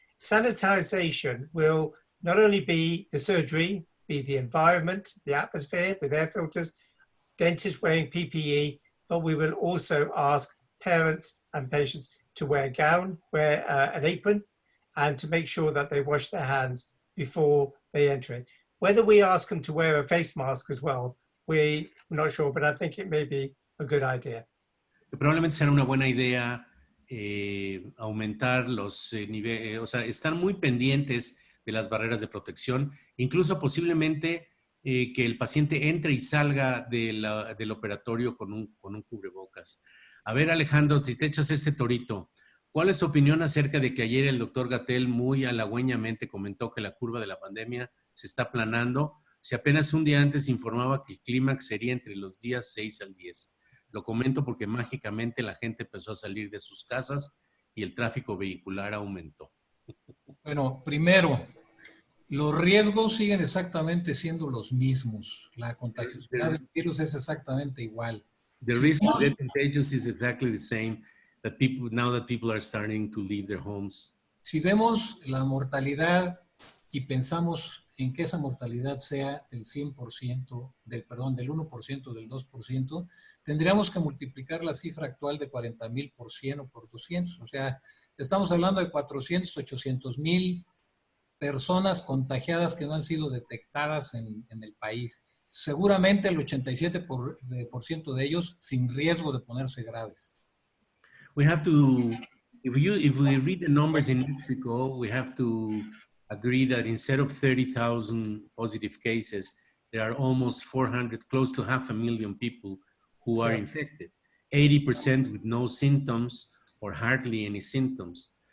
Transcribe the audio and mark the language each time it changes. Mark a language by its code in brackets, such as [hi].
[en] sanitization will not only be the surgery, be the environment, the atmosphere with air filters, dentists wearing PPE, but we will also ask parents and patients to wear a gown, wear an apron, and to make sure that they wash their hands before they enter it. Whether we ask them to wear a face mask as well, we're not sure, but I think it may be a good idea. [es] Probablemente será una buena idea aumentar los niveles, o sea, estar muy pendientes de las barreras de protección, incluso posiblemente que el paciente entre y salga del operatorio con un cubrebocas. A ver, Alejandro, si te echas este torito, ¿cuál es su opinión acerca de que ayer el doctor Gatell muy halagüeñamente comentó que la curva de la pandemia se está aplanando? Si apenas un día antes informaba que el clímax sería entre los días 6 al 10. Lo comento porque mágicamente la gente empezó a salir de sus casas y el tráfico vehicular aumentó. Bueno, primero, los riesgos siguen exactamente siendo los mismos. La contagiosidad del virus es exactamente igual. [en] The risk of getting contagious is exactly the same. That people, now that people are starting to leave their homes. [es] Si vemos la mortalidad y pensamos en que esa mortalidad sea del 100%, del 1%, del 2%, tendríamos que multiplicar la cifra actual de 40,000 por 100 o por 200. O sea, estamos hablando de 400, 800,000 personas contagiadas que no han sido detectadas en el país. Seguramente el 87% de ellos sin riesgo de ponerse graves. [en] We have to, if we read the numbers in Mexico, we have to agree that instead of 30,000 positive cases, there are almost 400, close to 500,000 people who are infected. 80% with no symptoms or hardly any symptoms.